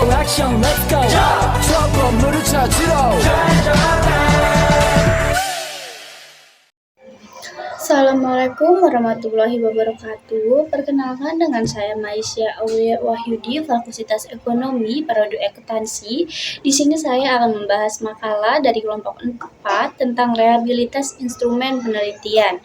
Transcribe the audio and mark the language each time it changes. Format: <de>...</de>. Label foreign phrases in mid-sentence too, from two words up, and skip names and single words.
<ko>액션</ko> <en>let's go</en> <ko>저 건물을 찾으러</ko> <ar>السلام عليكم ورحمة الله وبركاته.</ar> <id>Perkenalkan dengan saya Maisya Aulia Wahyudi, Fakultas Ekonomi, Prodi Akuntansi. Di sini saya akan membahas makalah dari kelompok 4 tentang rehabilitas instrumen penelitian.</id>